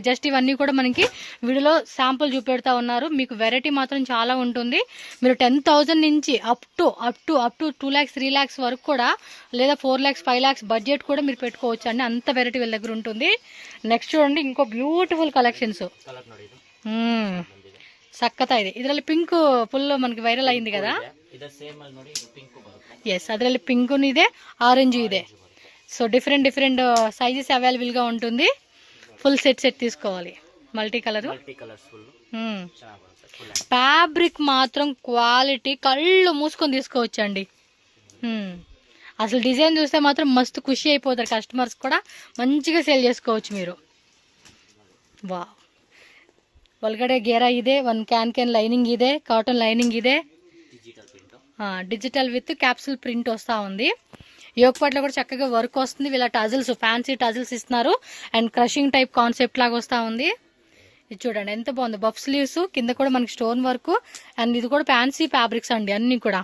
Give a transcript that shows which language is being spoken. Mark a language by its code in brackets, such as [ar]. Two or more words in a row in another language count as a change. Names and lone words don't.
[te] జస్ట్ ఇవన్నీ కూడా మనకి వీడియోలో శాంపుల్ చూపెడతా ఉన్నారు. మీకు వెరైటీ మాత్రం చాలా ఉంటుంది. మీరు 10,000 నుంచి [en] up to [te] 2 lakhs 3 lakhs వరకు కూడా, లేదా 4 lakhs 5 lakhs బడ్జెట్ కూడా మీరు పెట్టుకోవచ్చు అండి. అంత వెరైటీ వీళ్ళ దగ్గర ఉంటుంది. నెక్స్ట్ చూడండి, ఇంకో [en] beautiful collections. [kn] ಸಕ್ಕತ್ತ ಇದೆ. ಇದರಲ್ಲಿ ಪಿಂಕ್ ಫುಲ್ [te] మనకి వైరల్ అయింది కదా. [kn] ಎಸ್, ಅದರಲ್ಲಿ ಪಿಂಕ್ ಇದೆ, ಆರೆಂಜ್ ಇದೆ. [en] so different sizes available [te] గా ఉంటుంది. [en] full set [te] తీసుకోవాలి. [en] multi color. [te] ఫ్యాబ్రిక్ మాత్రం క్వాలిటీ కళ్ళు మూసుకొని తీసుకోవచ్చండి. అసలు డిజైన్ చూస్తే మాత్రం మస్తు ఖుషి అయిపోతారు కస్టమర్స్ కూడా. మంచిగా సేల్ చేసుకోవచ్చు మీరు. వా, [kn] ಒಳಗಡೆ ಗೇರಾ ಇದೆ, ಒಂದು ಕ್ಯಾನ್ ಲೈನಿಂಗ್ ಇದೆ, ಕಾಟನ್ ಲೈನಿಂಗ್ ಇದೆ. [en] digital with capsule print [te] వస్తూ ఉంది. యోగపాట్లో కూడా చక్కగా వర్క్ వస్తుంది. వీళ్ళ టజిల్స్, [en] fancy tassels [te] ఇస్తున్నారు. [en] and crushing type concept [te] లాగా వస్తూ ఉంది. ఇది చూడండి ఎంత బాగుంది. [en] puff sleeves, [te] కింద కూడా మనకి [en] stone work. [te] అండ్ ఇది కూడా [en] fancy fabrics [te] అండి అన్నీ కూడా.